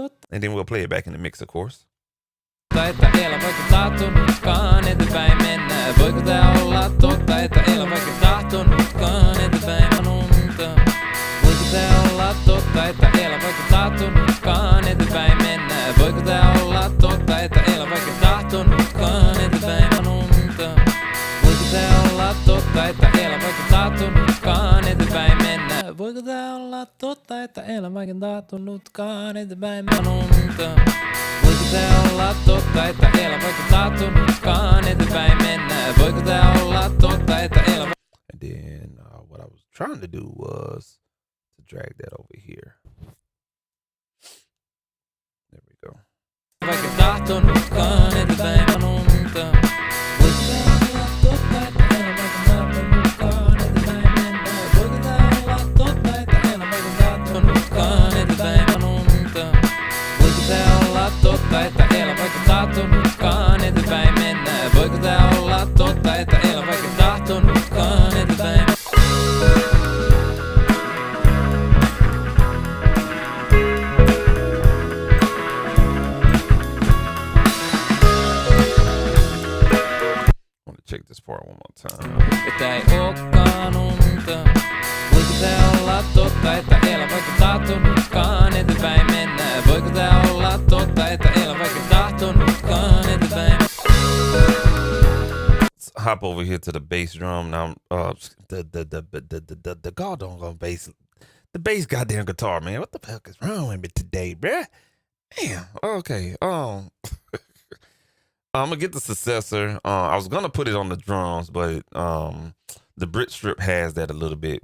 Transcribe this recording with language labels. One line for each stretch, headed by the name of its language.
English: And then we'll play it back in the mix, of course.
Finnish: Että elä vaikka tahtonutkaan eteenpäin mennä. Voiko tää olla totta, että elä vaikka tahtonutkaan eteenpäin unta? Voiko tää olla totta, että elä vaikka tahtonutkaan eteenpäin mennä? Voiko tää olla totta, että elä vaikka tahtonutkaan eteenpäin unta? Voiko tää olla totta, että elä vaikka tahtonutkaan eteenpäin mennä? Voiko tää olla totta, että elä vaikka tahtonutkaan eteenpäin unta? Voiko tää olla totta, että elä vaikka tahtonutkaan eteenpäin mennä? Voiko tää olla totta, että elä vaikka...
English: And then what I was trying to do was to drag that over here. There we go.
Finnish: Vaikka tahtonutkaan eteenpäin unta. Voiko tää olla totta, että elä vaikka tahtonutkaan eteenpäin mennä? Voiko tää olla totta, että elä vaikka tahtonutkaan eteenpäin unta? Voiko tää olla totta, että elä vaikka tahtonutkaan eteenpäin mennä? Voiko tää olla totta, että elä vaikka tahtonutkaan eteenpäin?
English: I want to check this part one more time.
Finnish: Että ei ookaan unta. Voiko tää olla totta, että elä vaikka tahtonutkaan eteenpäin mennä? Voiko tää olla totta, että elä vaikka tahtonutkaan eteenpäin?
English: Let's hop over here to the bass drum now. The goddamn bass, the bass goddamn guitar, man. What the fuck is wrong with me today, bruh? Damn. Okay. I'm gonna get the successor. I was gonna put it on the drums, but the Brit strip has that a little bit.